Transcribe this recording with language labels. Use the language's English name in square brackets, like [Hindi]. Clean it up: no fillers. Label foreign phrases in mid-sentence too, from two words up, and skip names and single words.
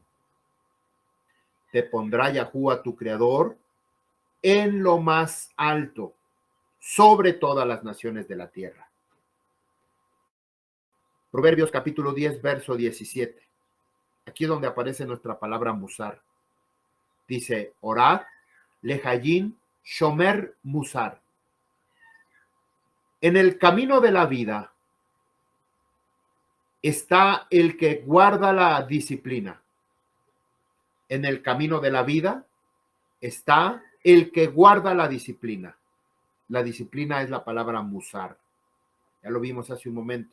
[Spanish] Te pondrá Yahuwah tu creador en lo más alto, sobre todas las naciones de la tierra. Proverbios capítulo 10, verso 17. Aquí es donde aparece nuestra palabra musar. Dice, orad, [Hebrew] לחיים שומר מוסר. [Spanish] En el camino de la vida está el que guarda la disciplina. En el camino de la vida está el que guarda la disciplina. La disciplina es la palabra musar. Ya lo vimos hace un momento.